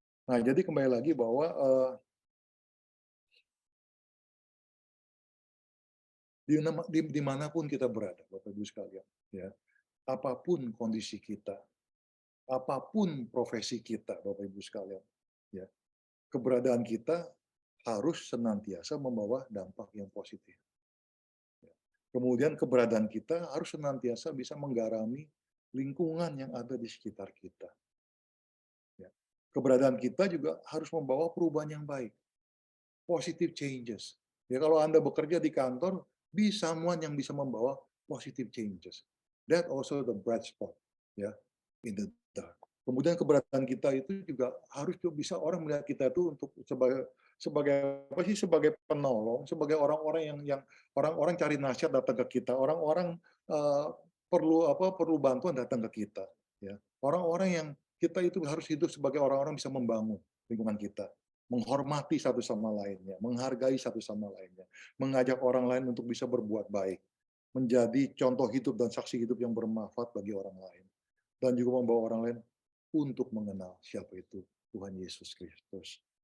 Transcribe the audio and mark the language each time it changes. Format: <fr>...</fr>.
<id>Nah, jadi kembali lagi bahwa dimanapun kita berada, Bapak Ibu sekalian, ya, apapun kondisi kita, apapun profesi kita, Bapak Ibu sekalian, ya, keberadaan kita harus senantiasa membawa dampak yang positif. Ya. Kemudian keberadaan kita harus senantiasa bisa menggarami lingkungan yang ada di sekitar kita. Ya. Keberadaan kita juga harus membawa perubahan yang baik,</id> <en>positive changes.</en> <id>Ya, kalau Anda bekerja di kantor,</id> <en>be someone</en> <id>yang bisa membawa</id> <en>positive changes. That also the bright spot, ya, in the dark.</en> <id>Kemudian keberadaan kita itu juga harus bisa orang melihat kita itu untuk sebagai sebagai apa sih? Sebagai penolong, sebagai orang-orang yang orang-orang cari nasihat datang ke kita, orang-orang perlu bantuan datang ke kita, ya. Orang-orang yang kita itu harus hidup sebagai orang-orang bisa membangun lingkungan kita, menghormati satu sama lainnya, menghargai satu sama lainnya, mengajak orang lain untuk bisa berbuat baik, menjadi contoh hidup dan saksi hidup yang bermanfaat bagi orang lain, dan juga membawa orang lain untuk mengenal siapa itu Tuhan Yesus Kristus.</id>